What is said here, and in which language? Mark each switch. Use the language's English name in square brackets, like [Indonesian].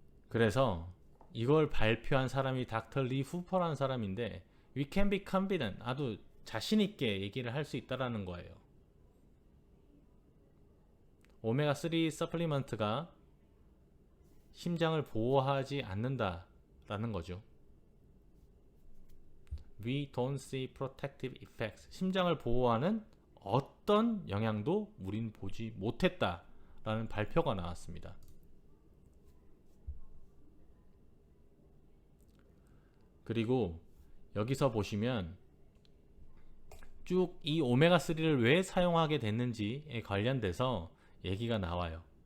[Korean] 그래서 이걸 발표한 사람이 닥터 리 후퍼라는 사람인데 [English] We can be confident, [Korean] 아주 자신 있게 얘기를 할 수 있다라는 거예요. 오메가3 서플리먼트가 심장을 보호하지 않는다라는 거죠. [English] We don't see protective effects. [Korean] 심장을 보호하는 어떤 영향도 우린 보지 못했다라는 발표가 나왔습니다. 그리고 여기서 보시면 쭉 이 오메가3를 왜 사용하게 됐는지에 관련돼서 얘기가 나와요.